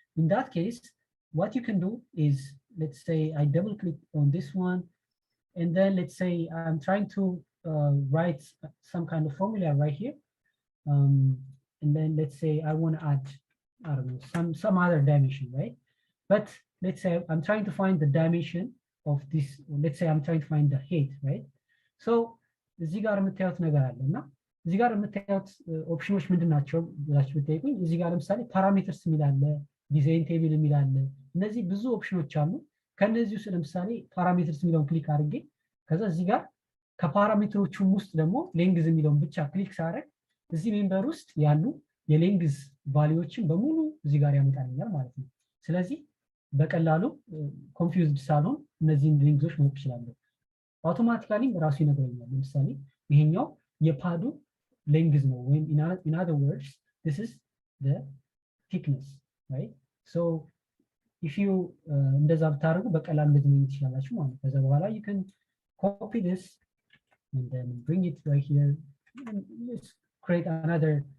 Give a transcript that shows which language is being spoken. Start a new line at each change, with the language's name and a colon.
English: In that case, what you can do is, let's say I double click on this one, and then let's say I'm trying to write some kind of formula right here. And then let's say I want to add, I don't know, some other dimension, right? But let's say I'm trying to find the dimension of this. Let's say I'm trying to find the height, right?
Amharic: So እዚህ ጋር የምታዩት ነገር አለና እዚህ ጋር የምታዩት ኦፕሽኖች ምንድን ናቸው ብላችሁ ብትጠይቁኝ እዚህ ጋር ለምሳሌ ፓራሜትርስ የሚል አለ፣ ዲዛይን ቴብል የሚል አለ። እነዚህ ብዙ ኦፕሽኖች አሉ። ከነዚህ ውስጥ ለምሳሌ ፓራሜትርስ የሚለውን ክሊክ አድርጌ ከዛ እዚህ ጋር ከፓራሜትሮቹም ውስጥ ደግሞ ሌንግዝ የሚለውን ብቻ ክሊክ ሳደርግ እዚህ ሜምበር ውስጥ ያሉ የሌንግዝ ቫልዩዎችን በሙሉ እዚህ ጋር ያመጣልኛል ማለት ነው። ስለዚህ በቀላሉ ኮንፊውዝድ ሳልሆን እነዚህን ሌንግዞች ማወቅ እችላለሁ። አውቶማቲካሊ ራሱ ይነግረኛል። ለምሳሌ ይሄኛው የፓዱ ሌንግዝ ነው ወይም
English: in other words this is the thickness, right? So if you
Amharic: እንደዛ ብታደርጉ በቀላሉ እንደዚህ ነው ትችላላችሁ ማለት ነው።
English: ከዛ በኋላ you can copy this and then bring it right here and let's create another.